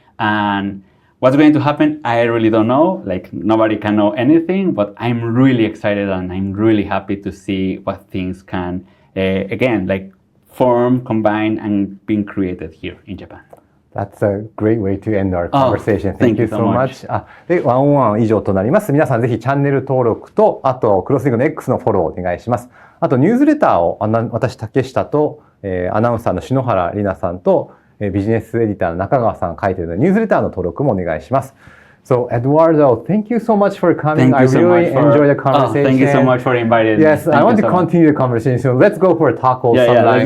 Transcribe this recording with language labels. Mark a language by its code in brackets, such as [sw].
[en] And what's going to happen, I really don't know. Like nobody can know anything, but I'm really excited and I'm really happy to see what things can, again, like form, combine, and being created here in Japan. That's a great way to end our conversation. Thank you so much. [ja] で、ワンオンワン以上となります。皆さんぜひチャンネル登録と、あとクロスリングの X のフォローお願いします。あとニュースレターを私竹下と、アナウンサーの篠原里奈さんと、ビジネスエディターの中川さんが書いているのでニュースレターの登録もお願いします。 [en] So Eduardo, thank you so much for coming. I really enjoyed the conversation. Thank you so much for inviting me. Yes, I want to continue the conversation. Let's go for a taco sometime.